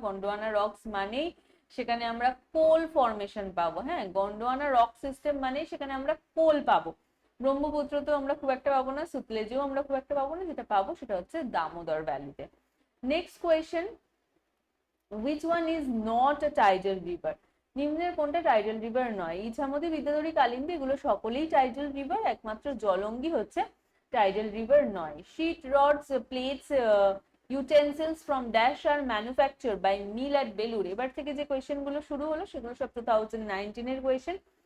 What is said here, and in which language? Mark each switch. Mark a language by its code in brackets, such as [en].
[bn] Gondwana rocks মানেই সেখানে আমরা কোল ফরমেশন পাবো। হ্যাঁ, গন্ডোয়ানা রক সিস্টেম মানে সেখানে আমরা কোল পাবো। ব্রহ্মপুত্র তো আমরা খুব একটা পাবো না, সুতলেজেও আমরা খুব একটা পাবো না। যেটা পাবো সেটা হচ্ছে Damodar ভ্যালিতে। Next question, [en] which one is not a tidal river? [bn] নিম্নের কোনটা টাইডাল রিভার নয়? ইছামতি, বিদ্যাধরী, কালিন্দী এগুলো সকলেই টাইডাল রিভার, একমাত্র জলঙ্গি হচ্ছে টাইডাল রিভার নয়। [en] Sheet rods, plates, utensils from dash are manufacture by mill at Belur. [bn] এবার থেকে যে কোয়েশ্চেন গুলো শুরু হলো সেগুলো সব 2019 এর কোয়েশ্চেন।